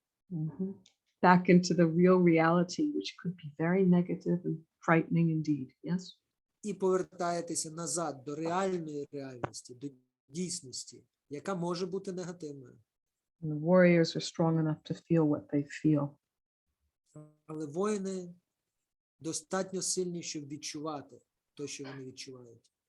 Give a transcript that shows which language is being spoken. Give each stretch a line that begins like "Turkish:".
English: Back into the real reality, which could be very negative and frightening indeed. Yes?
Ukrainian: І повертаєтеся назад до реальної реальності, до дійсності, яка може бути негативною.
English: And the warriors are strong enough to feel what they feel.
Ukrainian: Але воїни достатньо сильні, щоб відчувати те, що вони відчувають.